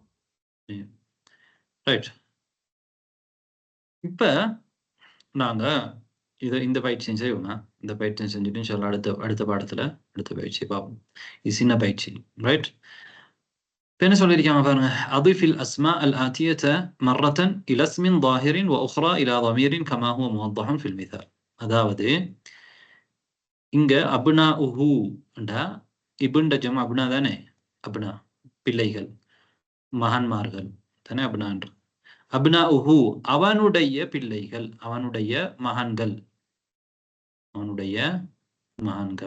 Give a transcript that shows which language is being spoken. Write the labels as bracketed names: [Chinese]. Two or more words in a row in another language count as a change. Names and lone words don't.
[Tamil] ரைட். இப்ப நாங்க இந்த பயிற்சி செய்வோம். இந்த பயிற்சி செஞ்சுட்டு இன்ஷால்லா அடுத்த பாடத்துல அடுத்த பயிற்சி பார்ப்போம். இது சின்ன பயிற்சி. ரைட். என்ன சொல்லிருக்காங்க பாருங்க. [Arabic] அضيف الاسماء الاتيه مره الى اسم ظاهر واخرى الى ضمير كما هو موضح في المثال. [Tamil] அதாவது இங்க [Arabic] أبناؤه [Tamil] என்றா இப்ன்ற ஜம் அப்னா தானே. அப்னா பிள்ளைகள், மகன்மார்கள் தானே அப்னா என்று. [Arabic] أبناؤه [Tamil] அவனுடைய பிள்ளைகள், அவனுடைய மகன்கள், அவனுடைய மகன்கள்.